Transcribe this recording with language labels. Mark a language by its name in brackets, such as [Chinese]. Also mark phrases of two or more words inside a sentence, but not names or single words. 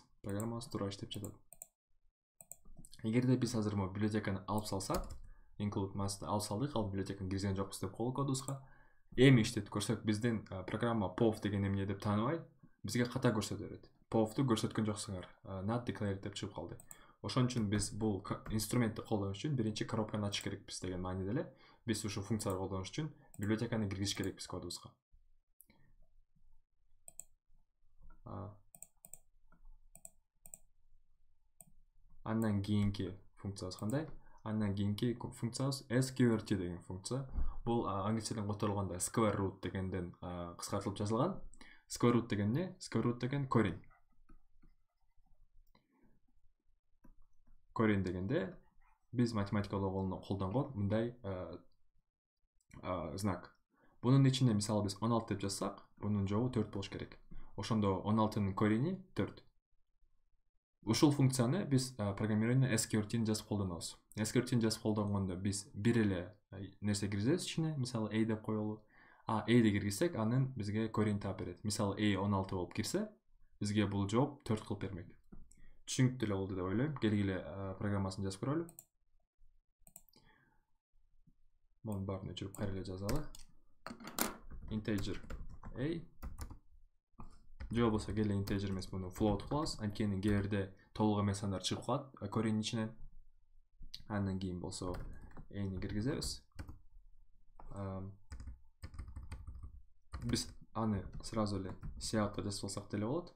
[Kyrgyz] Программабыз туура иштеп жатат. Эгерде биз азыр могу библиотеканы алып салсак, include math'ты алып салдык, ал библиотеканы киргизген жокпуз деп коелу кодубузга. Эми иштетип көрсөк, биздин программа pov деген эмне деп тааныбай, бизге ката көрсөтө берет. Pov'ту көрсөткөн жоксуңар, [English] not declared [Kyrgyz] деп чыгып калды. Ошон үчүн биз бул инструментти колдонуш үчүн биринчи коробканы ачыш керекпиз деген мааниде эле. Биз ушул функцияларды колдонуш үчүн библиотеканы киргизиш керекпиз кодубузга. Андан кийинки функциябыз кандай? Андан кийинки функциябыз sqrt деген функция. Бул англисчеден которулганда [English] square root [Kyrgyz] дегенден кыскартылып жазылган. [English] Square root [Kyrgyz] деген эмне? [English] Square root [Kyrgyz] деген корень. Корень дегенде биз математикалык колдонгон мындай знак. Бунун ичинде мисалы биз 16 деп жазсак, бунун жообу 4 болуш керек. Ошондо 16-нын корени 4. Ушул функцияны биз программированиеде sqrt-ни жазып колдонобуз. Sqrt-ни жазып колдонгондо биз бир эле нерсе киргизебиз ичине, мисалы a деп коелу. A'ди киргизсек, анын бизге корень таап берет. Мисалы a 16 болуп кирсе, бизге бул жооп 4 кылып бермек. Түшүнүктүү эле болду деп ойлойм. Келгиле программасын жазып көрөлү. Мунун баарын өчүрүп кайра эле жазалы. Integer a жок болсо келе integer эмес, муну float кылабыз. Анткени кээ бирде толук эмес сандар чыгып калат корень ичинен. Андан кийин болсо a-ни киргизебиз. Биз аны сразу эле C-га жазып алсак деле болот.